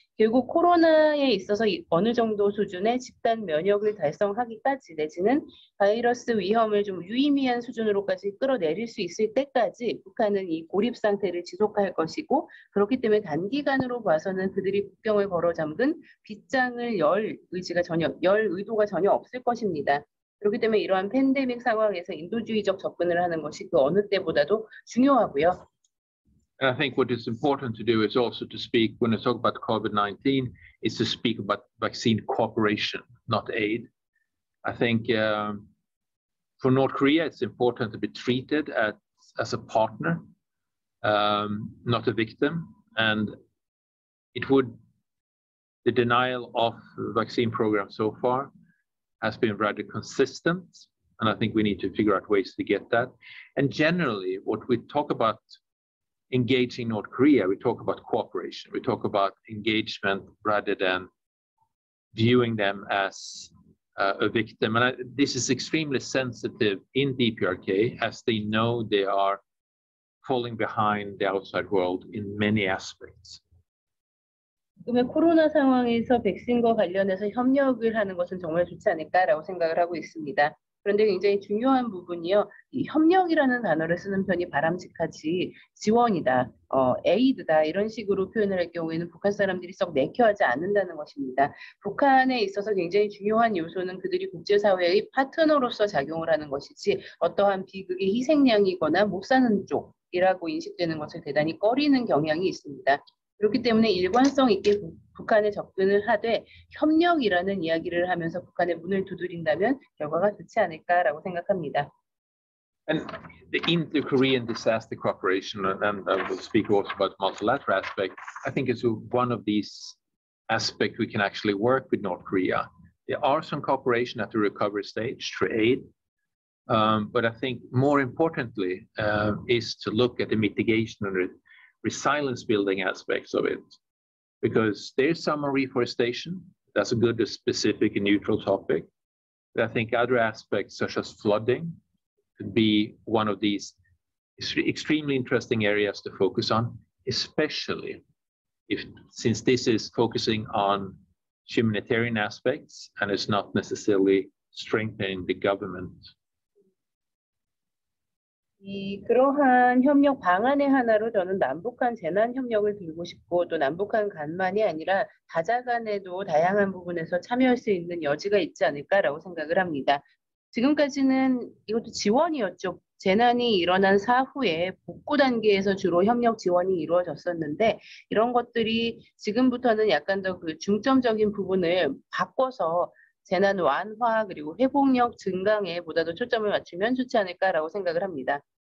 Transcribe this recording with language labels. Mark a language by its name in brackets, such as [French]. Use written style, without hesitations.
[Korean] 결국 코로나에 있어서 어느 정도 수준의 집단 면역을 달성하기까지 내지는 바이러스 위험을 좀 유의미한 수준으로까지 끌어내릴 수 있을 때까지 북한은 이 고립 상태를 지속할 것이고 그렇기 때문에 단기간으로 봐서는 그들이 국경을 걸어 잠근 빗장을 열 의도가 전혀 없을 것입니다. 그렇기 때문에 이러한 팬데믹 상황에서 인도주의적 접근을 하는 것이 그 어느 때보다도 중요하고요. [English] And I think what is important to do is also to speak, when I talk about COVID-19, is to speak about vaccine cooperation, not aid. I think for North Korea, it's important to be treated as a partner, not a victim. And the denial of the vaccine program so far has been rather consistent. And I think we need to figure out ways to get that. And generally, what we talk about engaging North Korea, we talk about cooperation. We talk about engagement rather than viewing them as a victim. And this is extremely sensitive in DPRK, as they know they are falling behind the outside world in many aspects. [Korean] 지금의 코로나 상황에서 백신과 관련해서 협력을 하는 것은 정말 좋지 않을까라고 생각을 하고 있습니다. 그런데 굉장히 중요한 부분이요. 이 협력이라는 단어를 쓰는 편이 바람직하지 지원이다, 에이드다 이런 식으로 표현을 할 경우에는 북한 사람들이 썩 내켜하지 않는다는 것입니다. 북한에 있어서 굉장히 중요한 요소는 그들이 국제사회의 파트너로서 작용을 하는 것이지 어떠한 비극의 희생양이거나 못 사는 쪽이라고 인식되는 것을 대단히 꺼리는 경향이 있습니다. 그렇기 때문에 일관성 있게 북한에 접근을 하되 협력이라는 이야기를 하면서 북한의 문을 두드린다면 결과가 좋지 않을까라고 생각합니다. [English] And the inter-Korean disaster cooperation, and I will speak also about multilateral aspect, I think is one of these aspects we can actually work with North Korea. There are some cooperation at the recovery stage through aid, but I think more importantly is to look at the mitigation and resilience building aspects of it, because there's some reforestation. That's a good, specific and neutral topic. But I think other aspects such as flooding could be one of these extremely interesting areas to focus on, especially since this is focusing on humanitarian aspects and it's not necessarily strengthening the government. [Korean] 그러한 협력 방안의 하나로 저는 남북한 재난 협력을 들고 싶고 또 남북한 간만이 아니라 다자 간에도 다양한 부분에서 참여할 수 있는 여지가 있지 않을까라고 생각을 합니다. 지금까지는 이것도 지원이었죠. 재난이 일어난 사후에 복구 단계에서 주로 협력 지원이 이루어졌었는데 이런 것들이 지금부터는 약간 더 그 중점적인 부분을 바꿔서 재난 완화 그리고 회복력 증강에 보다 더 초점을 맞추면 좋지 않을까라고 생각을 합니다.